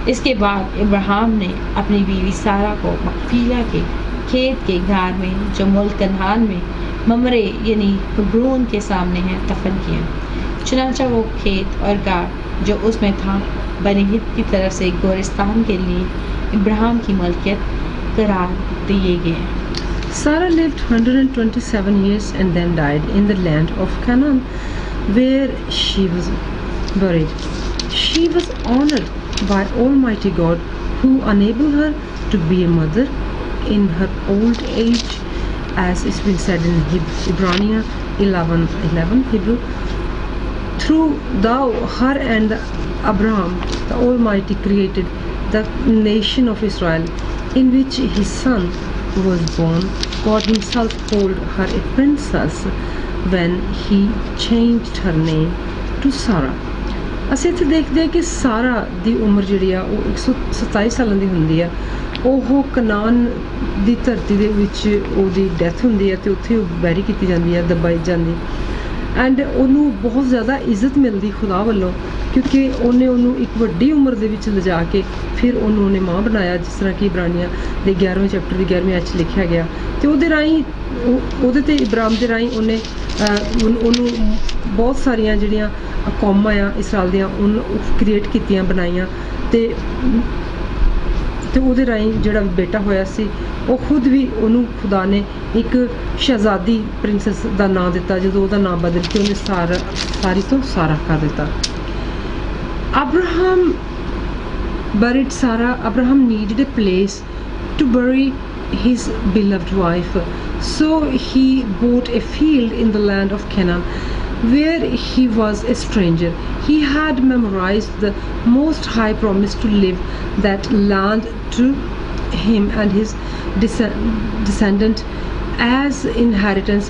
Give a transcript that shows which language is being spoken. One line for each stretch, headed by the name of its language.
Hindi: इसके बाद इब्राहिम ने अपनी बीवी सारा को मकफीला के खेत के गार में जो मुल्क कनान में ममरे यानी हेब्रोन के सामने है दफन किया। चुनांचा वो खेत और गार जो उसमें था बनी हित की तरफ से गोरिस्तान के लिए इब्राहिम की मलकियत करार दिए गए।
English: Sarah lived 127 years and then died in the land of Canaan where she was buried. She was honored by Almighty God who enabled her to be a mother in her old age, as it's been said in Hebrews 11:11 Hebrew. Through thou her and Abraham the Almighty created the nation of Israel, in which his son was born. God himself called her a princess when he changed her name to Sarah.
Punjabi: ਅਸੀਂ ਇੱਥੇ ਦੇਖਦੇ ਹਾਂ ਕਿ ਸਾਰਾ ਦੀ ਉਮਰ ਜਿਹੜੀ ਆ ਉਹ 127 ਸਾਲਾਂ ਦੀ ਹੁੰਦੀ ਆ। ਉਹ ਕਨਾਨ ਦੀ ਧਰਤੀ ਦੇ ਵਿੱਚ ਉਹਦੀ ਡੈਥ ਹੁੰਦੀ ਹੈ ਅਤੇ ਉੱਥੇ ਉਹ ਬੈਰੀ ਕੀਤੀ ਜਾਂਦੀ ਹੈ, ਦਬਾਈ ਜਾਂਦੀ ਐਂਡ ਉਹਨੂੰ ਬਹੁਤ ਜ਼ਿਆਦਾ ਇੱਜ਼ਤ ਮਿਲਦੀ ਖੁਦਾ ਵੱਲੋਂ ਕਿਉਂਕਿ ਉਹਨੂੰ ਇੱਕ ਵੱਡੀ ਉਮਰ ਦੇ ਵਿੱਚ ਲਿਜਾ ਕੇ ਫਿਰ ਉਹਨੇ ਮਾਂ ਬਣਾਇਆ, ਜਿਸ ਤਰ੍ਹਾਂ ਕਿ ਇਬਰਾਨੀਆਂ ਦੇ 11ਵੇਂ ਚੈਪਟਰ ਦੀ 11ਵੀਂ ਆਇਤ 'ਚ ਲਿਖਿਆ ਗਿਆ। ਤੇ ਉਹਦੇ ਰਾਹੀਂ ਉਹਦੇ ਤੇ ਇਬਰਾਮ ਦੇ ਰਾਹੀਂ ਉਹਨੂੰ ਬਹੁਤ ਸਾਰੀਆਂ ਜਿਹੜੀਆਂ ਕੌਮਾਂ ਆ ਇਸਰਾਇਲ ਦੀਆਂ ਉਹਨੂੰ ਕ੍ਰੀਏਟ ਕੀਤੀਆਂ, ਬਣਾਈਆਂ। ਤੇ ਉਹਦੇ ਰਾਹੀਂ ਜਿਹੜਾ ਬੇਟਾ ਹੋਇਆ ਸੀ ਉਹ ਖੁਦ ਵੀ ਉਹਨੂੰ ਖੁਦਾ ਨੇ ਇੱਕ ਸ਼ਹਿਜ਼ਾਦੀ ਪ੍ਰਿੰਸੈਸ ਦਾ ਨਾਂ ਦਿੱਤਾ, ਜਦੋਂ ਉਹਦਾ ਨਾਂ ਬਦਲ ਕੇ ਉਹਨੇ ਸਾਰੀ ਤੋਂ ਸਾਰਾ ਕਰ ਦਿੱਤਾ।
English: Abraham buried Sarah. Abraham needed a place to bury his beloved wife, so he bought a field in the land of Canaan, where he was a stranger. He had memorized the Most High promise to leave that land to him and his descendant as inheritance.